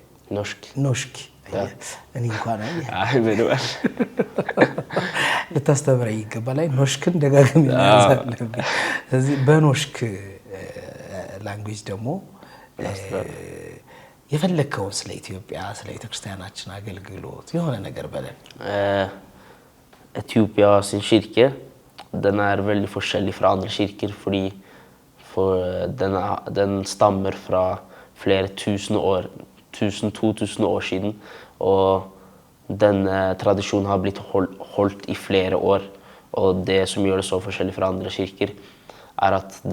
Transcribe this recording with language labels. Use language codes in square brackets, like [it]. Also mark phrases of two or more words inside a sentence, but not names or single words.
[am] ኖሽክ እኔ እንኳን ልታስተምረኝ ይገባል። ኖሽክን ደጋግም ያዛለብኝ። ስለዚህ በኖሽክ ላንጉዌጅ ደግሞ የፈለከውን ስለ ኢትዮጵያ ስለ ቤተክርስቲያናችን አገልግሎት የሆነ ነገር በለን። [no] Etiopia sin kirke, den veldig forskjellig fra andre kirker fordi den stammer fra flere 2000 år siden, og denne tradisjonen har blitt holdt i flere år, og det som gjør det så forskjellig fra andre kirker at